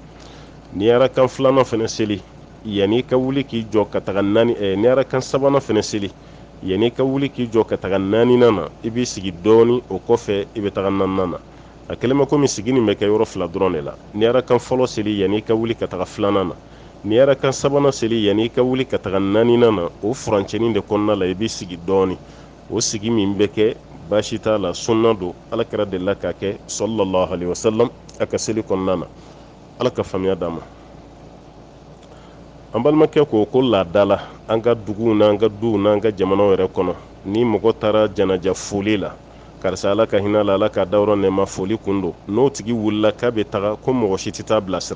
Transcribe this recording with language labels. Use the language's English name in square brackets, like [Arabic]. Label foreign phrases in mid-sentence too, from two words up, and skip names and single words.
[Bambara] N'i yɛrɛ kan filanan fɛnɛ seli yanni i ka wuli k'i jɔ ka taga n'i yɛrɛ kan sabanan fɛnɛ seli yanni i ka wuli k'i jɔ ka taga naaninan na i b'i sigi dɔɔni o kɔfɛ i bɛ taga naaninan na. a kɛlen bɛ komi sigi nin bɛ kɛ yɔrɔ fila dɔrɔn de la. Ni arakan fɔlɔ seli yanni i ka wuli ka taga filanan na, ni arakan sabanan seli yanni i ka wuli ka taga naaninan na, o furancɛnin de kɔnɔna la i bɛ sigi dɔɔni. O sigi min bɛ kɛ baasi t'a la, sunna don, alakira delila k'a kɛ [Arabic] صلى الله عليه وسلم [Bambara] a ka seli kɔnɔna na. Ala ka faamuya d'an ma. An balimakɛ ko laada la an ka duguw n'an ka duw n'an ka jamanaw yɛrɛ kɔnɔ, ni mɔgɔ taara janaja foli la, karisa Ala ka hinɛ la, Ala ka dayɔrɔ nɛɛma, foli kun don, n'o tigi wulila k'a bɛ taga ko mɔgɔ si tɛ taa bilasira.